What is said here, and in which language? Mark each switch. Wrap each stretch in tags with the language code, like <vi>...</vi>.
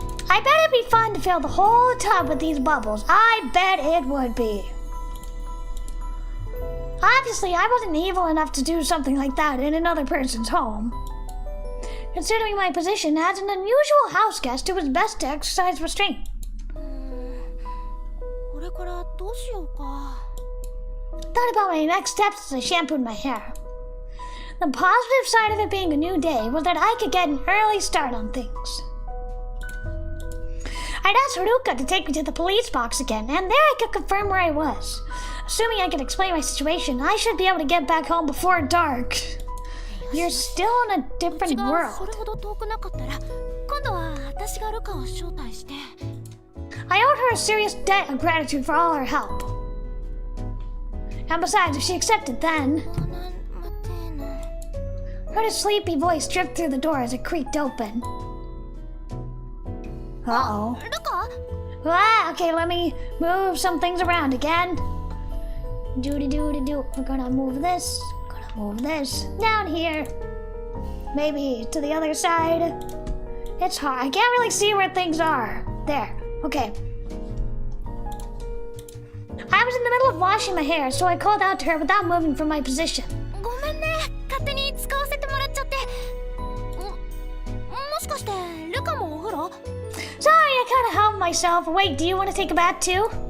<en>I bet it'd be fun to fill the whole tub with these bubbles. I bet it would be. Obviously, I wasn't evil enough to do something like that in another person's home. Considering my position as an unusual house guest, it was best to exercise restraint.</en> <ja>これからどうしようか。</ja> <en>Thought about my next steps as I shampooed my hair. The positive side of it being a new day was that I could get an early start on things. I'd asked Haruka to take me to the police box again, and there I could confirm where I was. Assuming I could explain my situation, I should be able to get back home before dark. You're still in a different</en> <ja>そ</ja> <en>world.</en> <ja>れほど遠くなかったら、今度は私がルカを招待して。</ja> <en>I owed her a serious debt of gratitude for all her help. And besides, if she accepted then...</en> <ja>待てな。</ja> <en>Heard a sleepy voice drift through the door as it creaked open. Uh-oh.</en> <ja>ルカ？</ja> <en>Ah, okay, let me move some things around again. Doody-doody-doo. We're gonna move this. Gonna move this. Down here. Maybe to the other side. It's hard. I can't really see where things are. There. Okay. I was in the middle of washing my hair, so I called out to her without moving from my position.</en> <ja>ごめんね。勝手に使わせてもらっちゃって。もしかしてルカもお風呂？</ja> <en>Sorry, I kind of helped myself. Wait, do you want to take a bath too?</en>